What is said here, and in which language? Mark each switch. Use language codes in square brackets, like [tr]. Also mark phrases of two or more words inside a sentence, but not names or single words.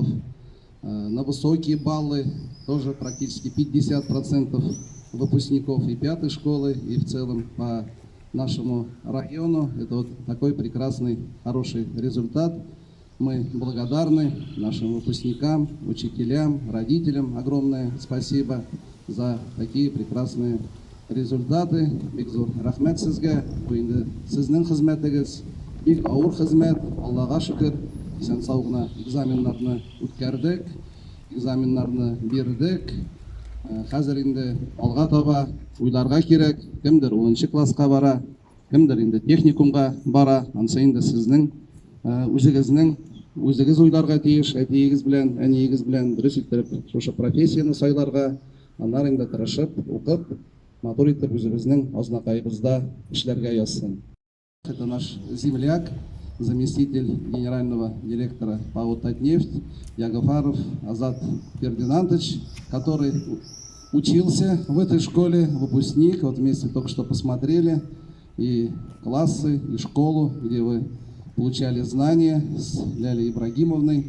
[ru] На высокие баллы тоже практически 50% выпускников и 5-й школы, и в целом по нашему району. Это вот такой прекрасный, хороший результат. Мы благодарны нашим выпускникам, учителям, родителям. Огромное спасибо за такие прекрасные результаты. [tt] Бик зор рахмет сезге. Бу инде сезнең хезмәтегез. Бик авыр хезмәт. Аллага шөкер. Исән сау экзаменнарны үткәрдек. Экзаменнарны бирдек. Хәзер инде алга таба уйларга кирәк. Кемдер 10-нчы класска бара, кемдер инде техникумга бара. Ансы инде сезнең үзегез уйларга тиеш, әтиегез белән, әниегез белән дөрес иттереп шушы профессияны сайларга, аннары инде тырышып, укып, матур итеп үзебезнең азнакаебызда эшләргә язсын. [ru] Это наш земляк, заместитель генерального директора ПАО «Татнефть» Ягофаров Азат Фердинандович, который учился в этой школе, выпускник. Вот вместе только что посмотрели и классы, и школу, где вы получали знания с Лялей Ибрагимовной.